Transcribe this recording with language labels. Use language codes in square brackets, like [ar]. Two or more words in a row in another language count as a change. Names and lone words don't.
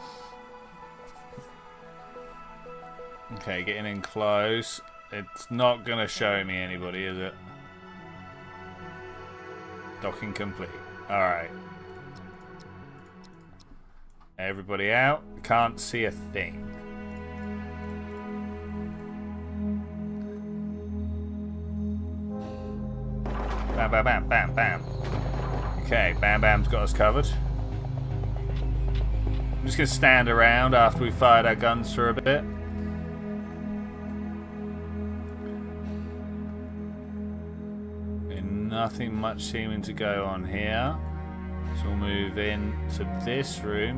[en] Okay, getting in close. It's not going to show me anybody, is it? Docking complete. Alright. Everybody out. Can't see a thing. Bam, bam, bam, bam, bam. Okay, Bam Bam's got us covered. I'm just going to stand around after we fired our guns for a bit. Nothing much seeming to go on here. So we'll move in to this room.